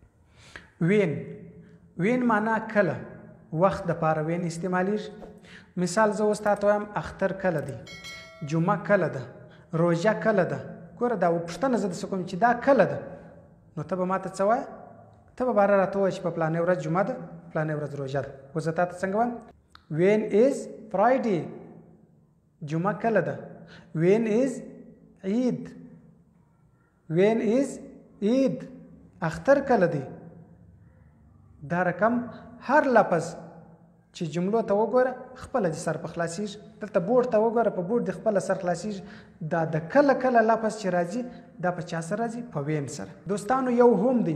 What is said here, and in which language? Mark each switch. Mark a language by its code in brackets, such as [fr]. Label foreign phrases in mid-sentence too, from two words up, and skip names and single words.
[ps] وین معنا کله، وخت دپاره وین استعمالیږي. مثال زه اوس تا ته وایم اختر کله دی، جمعه کله ده، روژه کله ده. ګوره دا پوښتنه زه درڅه کوم چې دا کله ده، نو ته به ما ته څه وایه؟ ته به باره راته ووایه چې په پلانې ورځ جمعه ده، پلانې ورځ روژه ده. اوس زه تا ته څنګه وایم؟ [en] when is Friday, [ps] جمعه کله ده. [en] when is Eid, when is Eid, [ps] اختر کله دی. دا رقم هر لفظ چې جملو ته وګوره خپله دې سر په خلاصېږي. دلته بورډ ته وګوره، په بورډ دې خپله سر خلاصېږي. دا د کله کله لفظ چې راځي دا په چا سره راځي؟ په وین سره. دوستانو یو هم دی.